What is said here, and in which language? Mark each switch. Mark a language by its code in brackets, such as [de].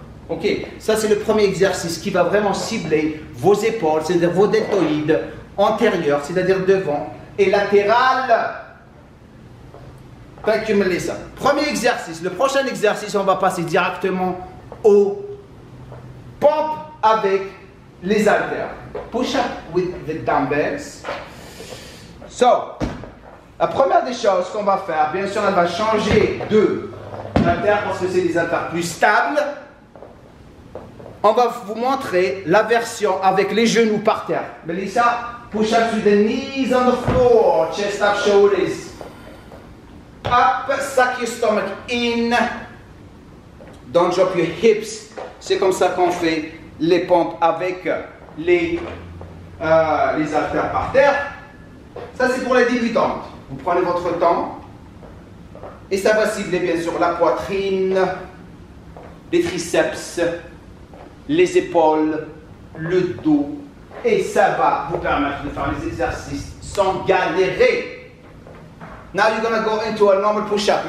[fr] Ok, ça c'est le premier exercice qui va vraiment cibler vos épaules, c'est-à-dire vos deltoïdes antérieurs, c'est-à-dire devant, et latéral. [en] Thank you, Melissa. [fr] Premier exercice. Le prochain exercice, on va passer directement au pompe avec les haltères. [en] Push up with the dumbbells. [fr] So, la première des choses qu'on va faire, bien sûr, elle va changer de haltères parce que c'est des haltères plus stables. On va vous montrer la version avec les genoux par terre. [en] Melissa, push up with the knees on the floor, chest up, shoulders. Up, suck your stomach in. Don't drop your hips. [fr] C'est comme ça qu'on fait les pompes avec les haltères par terre. Ça c'est pour les débutantes. Vous prenez votre temps et ça va cibler bien sûr la poitrine, les triceps, les épaules, le dos, et ça va vous permettre de faire les exercices sans galérer. [en] Now you're gonna go into a normal push-up.